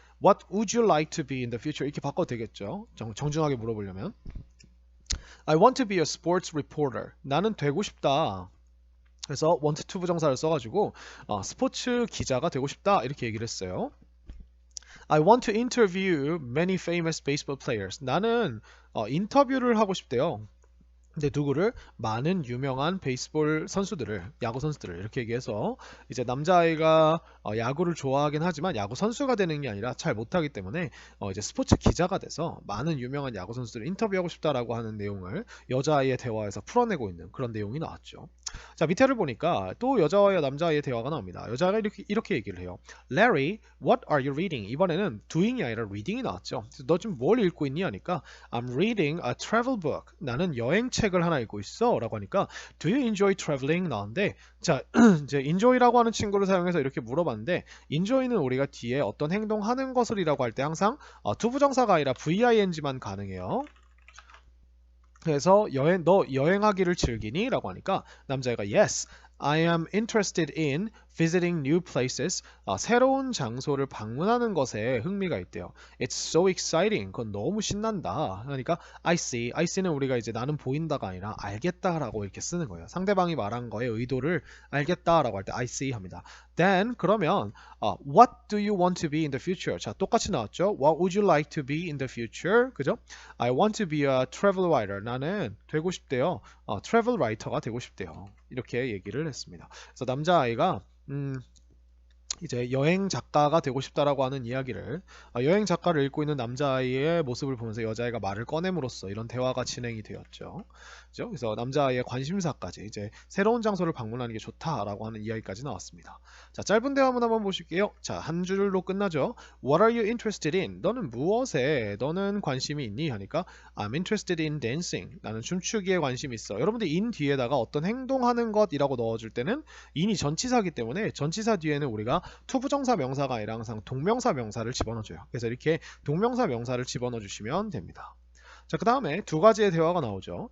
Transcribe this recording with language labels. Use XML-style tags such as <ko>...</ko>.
<en>What would you like to be in the future?</en> <ko>이렇게 바꿔도 되겠죠. 정중하게 물어보려면</ko> <en>I want to be a sports reporter.</en> <ko>나는 되고 싶다. 그래서 want to 부정사를 써가지고 스포츠 기자가 되고 싶다 이렇게 얘기를 했어요.</ko> <en>I want to interview many famous baseball players.</en> <ko>나는 인터뷰를 하고 싶대요. 근데 누구를? 많은 유명한 베이스볼 선수들을, 야구 선수들을 이렇게 얘기해서 이제 남자아이가 야구를 좋아하긴 하지만 야구 선수가 되는 게 아니라 잘 못하기 때문에 이제 스포츠 기자가 돼서 많은 유명한 야구 선수들을 인터뷰하고 싶다라고 하는 내용을 여자아이의 대화에서 풀어내고 있는 그런 내용이 나왔죠. 자, 밑에를 보니까 또 여자아이와 남자아이의 대화가 나옵니다. 여자아이가 이렇게 얘기를 해요.</ko> <en>Larry, what are you reading?</en> <ko>이번에는 doing이 아니라 reading이 나왔죠. 너 지금 뭘 읽고 있니? 하니까</ko> <en>I'm reading a travel book.</en> <ko>나는 여행책을 하나 읽고 있어. 라고 하니까</ko> <en>Do you enjoy traveling?</en> <ko>나왔는데 자, 이제 enjoy라고 하는 친구를 사용해서 이렇게 물어봤는데 enjoy는 우리가 뒤에 어떤 행동하는 것을이라고 할 때 항상 투부정사가 아니라 VING만 가능해요. 그래서 너 여행하기를 즐기니?</ko> <en>라고 하니까</en> <ko>남자애가</ko> <en>Yes, I am interested in visiting new places.</en> <ko>새로운 장소를 방문하는 것에 흥미가 있대요.</ko> <en>It's so exciting.</en> <ko>그건 너무 신난다. 그러니까</ko> <en>I see.</en> <ko>I see는 우리가 이제 나는 보인다가 아니라 알겠다라고 이렇게 쓰는 거예요. 상대방이 말한 거의 의도를 알겠다라고 할 때 I see 합니다.</ko> <en>Then</en> <ko>그러면</ko> <en>what do you want to be in the future?</en> <ko>자, 똑같이 나왔죠.</ko> <en>What would you like to be in the future?</en> <ko>그죠?</ko> <en>I want to be a travel writer.</en> <ko>나는 되고 싶대요. travel writer가 되고 싶대요. 이렇게 얘기를 했습니다. 그래서 남자아이가 이제 여행 작가가 되고 싶다라고 하는 이야기를 여행 작가를 읽고 있는 남자아이의 모습을 보면서 여자아이가 말을 꺼냄으로써 이런 대화가 진행이 되었죠. 그죠? 그래서 남자아이의 관심사까지 이제 새로운 장소를 방문하는 게 좋다라고 하는 이야기까지 나왔습니다. 자, 짧은 대화문 한번 보실게요. 자, 한 줄로 끝나죠.</ko> <en>What are you interested in?</en> <ko>너는 너는 관심이 있니? 하니까</ko> <en>I'm interested in dancing.</en> <ko>나는 춤추기에 관심이 있어. 여러분들 in 뒤에다가 어떤 행동하는 것이라고 넣어줄 때는 in이 전치사기 때문에 전치사 뒤에는 우리가 투부정사 명사가 아니라 항상 동명사 명사를 집어넣어줘요. 그래서 이렇게 동명사 명사를 집어넣어 주시면 됩니다. 자, 그 다음에 두 가지의 대화가 나오죠.</ko>